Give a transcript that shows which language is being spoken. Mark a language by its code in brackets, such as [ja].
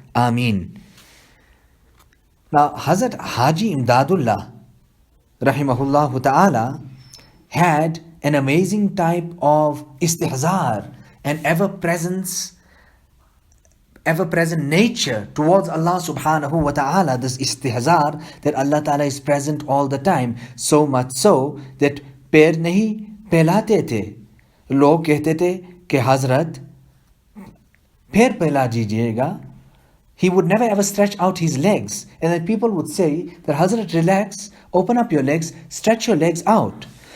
[en] Ameen. Now, Hazrat Haji Imdadullah rahimahullah ta'ala had an amazing type of istihzar and ever-present nature towards Allah subhanahu wa ta'ala. This istihzar, that Allah ta'ala is present all the time, so much so that [hi] पैर नहीं फैलाते थे. लोग कहते थे कि हजरत पैर फैला दीजिएगा. [en] He would never ever stretch out his legs, and then people would say that Hazrat, relax, open up your legs, stretch your legs out.